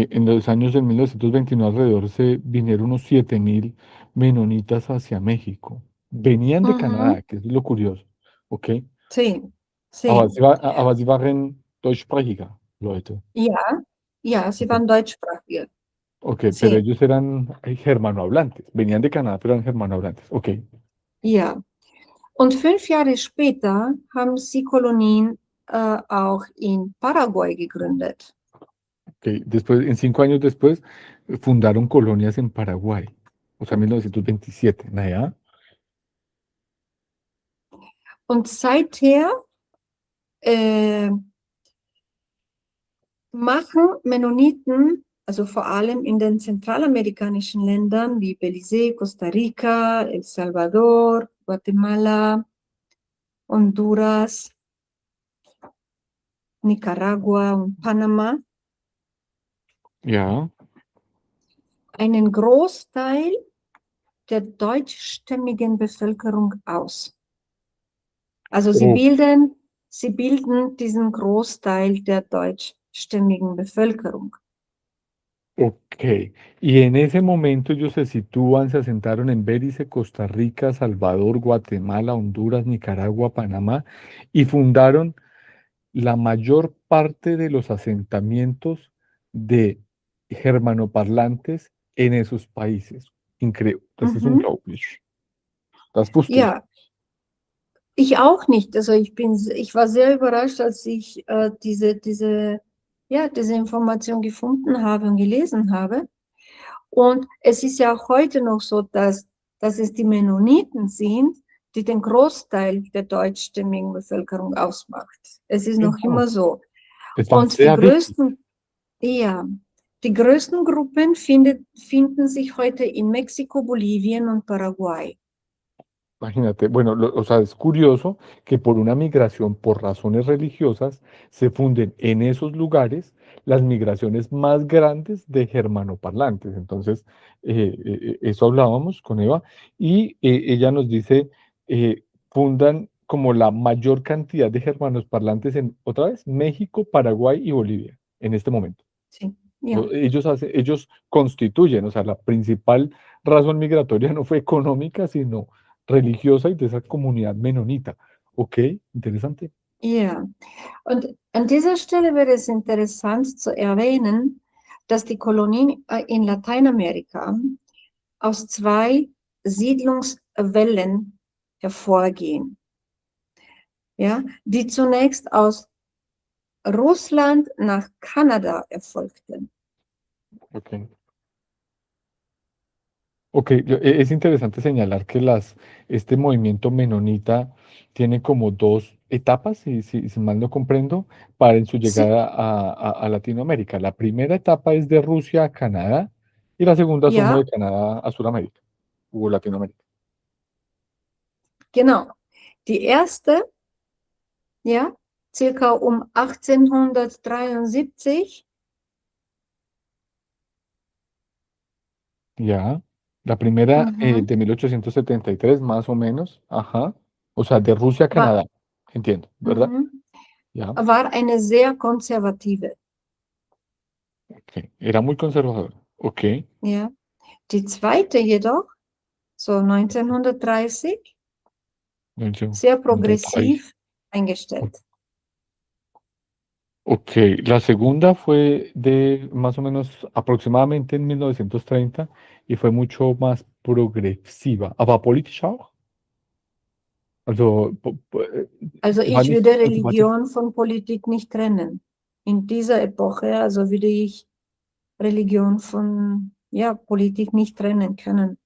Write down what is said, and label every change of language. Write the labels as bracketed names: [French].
[Spanish] En los años de 1929 alrededor se vinieron unos 7000 menonitas hacia México. Venían de Canadá, Mhm. que es lo curioso, ok. Sí, sí. [German] Aber sie waren deutschsprachige Leute. Ja, ja, sie Ok, waren deutschsprachig. [Spanish] ok, pero Sí, ellos eran germanohablantes, venían de Canadá, pero eran germanohablantes, ok. [German] ja. Und 5 Jahre später haben sie Kolonien auch in Paraguay gegründet. [Spanish] Ok, después, en 5 años después, fundaron colonias en Paraguay, o sea, 1927, ¿no? [German] Und seither äh, machen Mennoniten, also vor allem in den zentralamerikanischen Ländern wie Belize, Costa Rica, El Salvador, Guatemala, Honduras, Nicaragua und Panama, Ja, einen Großteil der deutschstämmigen Bevölkerung aus. Also o- sie bilden diesen Großteil der deutschstämmigen Bevölkerung. ok. [Spanish] Y en ese momento ellos se sitúan, se asentaron en Belice, Costa Rica, Salvador, Guatemala, Honduras, Nicaragua, Panamá, y fundaron la mayor parte de los asentamientos de germanoparlantes en esos países. Increíble. [German] Das ist Mhm. unglaublich. Das wusste ich. Ja, ich auch nicht. Also ich war sehr überrascht, als ich diese ja, diese Information gefunden habe und gelesen habe. Und es ist ja auch heute noch so, dass es die Mennoniten sind, die den Großteil der deutschstämmigen Bevölkerung ausmacht. Es ist noch Genau. immer so. Es war Und die sehr wichtig. größten, ja, die größten Gruppen finden sich heute in Mexiko, Bolivien und Paraguay. [Spanish] Imagínate, bueno, o sea, es curioso que por una migración por razones religiosas se funden en esos lugares las migraciones más grandes de germanoparlantes. Entonces, eso hablábamos con Eva y ella nos dice, fundan como la mayor cantidad de germanos en, otra vez, México, Paraguay y Bolivia en este momento. Sí, ja. Ellos constituyen, o sea, la principal razón migratoria no fue económica, sino religiosa y de esa comunidad menonita. Ok, interesante. [German] Ja, und an dieser Stelle wäre es interessant zu erwähnen, dass die Kolonien in Lateinamerika aus zwei Siedlungswellen hervorgehen, ja, die zunächst aus Russland nach Kanada erfolgten. Ok. [Spanish] Ok, es interesante señalar que este movimiento menonita tiene como dos etapas, si mal no comprendo, para en su llegada a Latinoamérica. La primera etapa es de Rusia a Canadá y la segunda asumo [German] ja, [Spanish] de Canadá a Sudamérica o Latinoamérica. [German] genau. Die erste, ja, circa um 1873. [Spanish] Ya, la primera Mhm, de 1873 más o menos, ajá, o sea, de Rusia a Canadá, entiendo, ¿verdad? mhm, Ya, [German] war eine sehr konservative. [Spanish] ok, era muy conservador, ok, [German] Ja. Die zweite jedoch, so 1930, sehr 1930, progressiv eingestellt. [Spanish] ok, la segunda fue de más o menos aproximadamente en 1930 y fue mucho más progresiva, [German] aber politisch auch? Also, Also war ich nicht würde konservativ? Religion von Politik nicht trennen. In dieser Epoche, also würde ich Religion von, ja, Politik nicht trennen können.